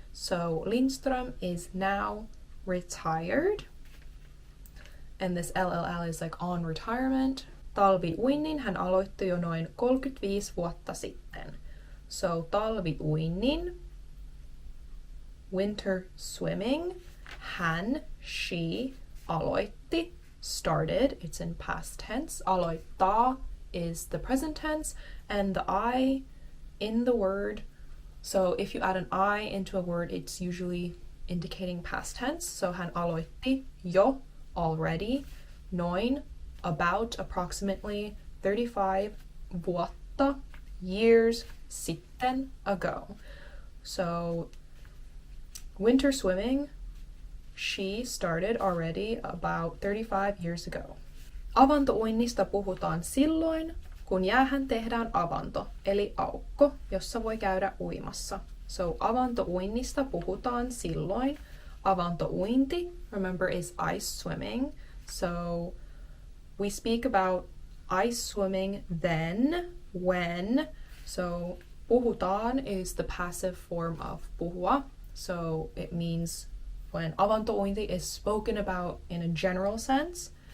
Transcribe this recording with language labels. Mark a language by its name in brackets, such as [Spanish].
[English] So Lindström is now retired. And this LLL is like on retirement. [Finnish] Talviuinnin hän aloitti jo noin 35 vuotta sitten. [English] So talviuinnin, winter swimming, hän, she, aloitti, started, it's in past tense. Aloittaa is the present tense, and the I in the word. So if you add an I into a word, it's usually indicating past tense. So hän aloitti jo, already, noin, about, approximately, 35 vuotta, years, sitten, ago. So winter swimming, she started already about 35 years ago. [Finnish] Avantouinnista puhutaan silloin, kun jäähän tehdään avanto, eli aukko, jossa voi käydä uimassa. [English] So [Finnish] avantouinnista puhutaan silloin. [English] Avantouinti, remember, is ice swimming. So we speak about ice swimming then, when. So puhutaan is the passive form of puhua. So it means when avantouinti is spoken about in a general sense.